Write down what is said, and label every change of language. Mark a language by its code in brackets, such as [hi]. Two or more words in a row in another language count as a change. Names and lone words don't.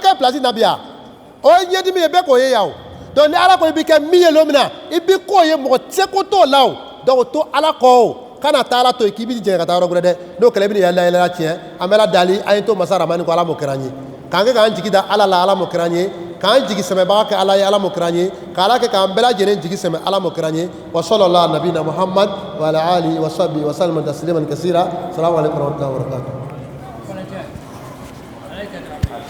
[bm] kɛ place na bi yan o ye ɲɛdimi ye bɛɛ k'o ye yan o donc ni Ala ko i bɛ kɛ min ye don min na i bɛ k'o ye mɔgɔ tɛ se ko t'o la o donc to Ala kɔ o kana taa Ala to yen k'i bɛ jɛn ka taa yɔrɔ wɛrɛ dɛ n'o kɛra i bɛ nin yɛlɛ tiɲɛ an bɛ Ala dali an ye to masa ramani ko Ala m'o kɛra an ye k'an kɛ k'an jigi da ala la ala mo kɛra an ye k'an jigi sɛmɛbaga kɛ ala ye ala mo kɛra an ye k'ala kɛ k'an bɛɛ lajɛlen jigi sɛmɛ ala mo kɛra an ye [ar] وصلى الله نبينا محمد وعلى آله وصحبه وسلم تسليما كثيرا سلام عليكم ورحمة الله وبركاته